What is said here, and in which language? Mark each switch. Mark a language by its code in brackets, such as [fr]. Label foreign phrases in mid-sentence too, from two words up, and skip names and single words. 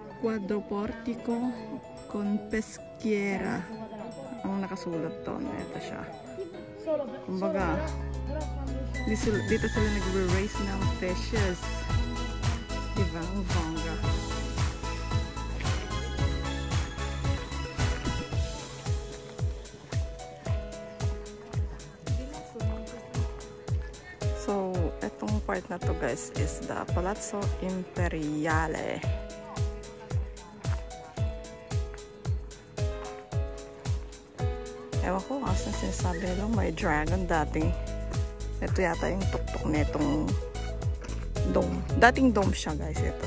[it] Quadroportico con peschiera [tl] ang nakasulat doon. Ito siya. Kumbaga, dito sila nag-raise ng fishes. Diba? Ang bongga. So, etong part na to guys [en] is the [tl] Palazzo Imperiale. Ewan ko, asan sinasabi lang may dragon dating. Ito yata yung tuktok netong dome. Dating dome siya guys. Ito.